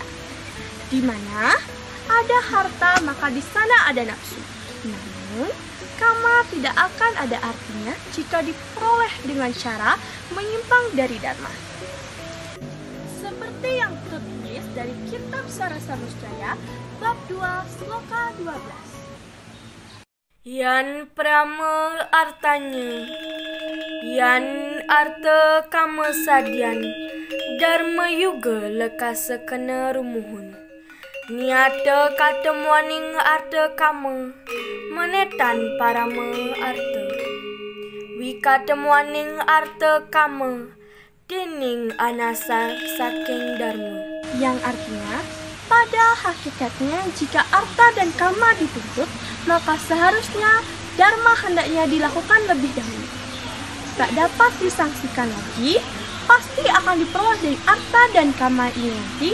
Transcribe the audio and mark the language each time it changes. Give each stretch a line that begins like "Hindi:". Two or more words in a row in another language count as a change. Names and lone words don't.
Indonesian: Di mana ada harta maka di sana ada nafsu. Namun, kama tidak akan ada artinya jika diperoleh dengan cara menyimpang dari dharma. Seperti yang tertulis dari Kitab Sarasa Muscaya, bab 2, sloka 12.
Kawi: Yan prama artanya, yan arta kama sadyan, dharma yuga lekasa kena rumuhun. Niata katemuaning arta kama, menetan parama arta. Wikatemuaning arta kama, dening anasa saking dharma.
Indonesian: Yang artinya, pada hakikatnya jika arta dan kama dituntut, maka seharusnya dharma hendaknya dilakukan lebih dahulu. Tak dapat disangsikan lagi, pasti akan diperoleh dari arta dan kama ini nanti.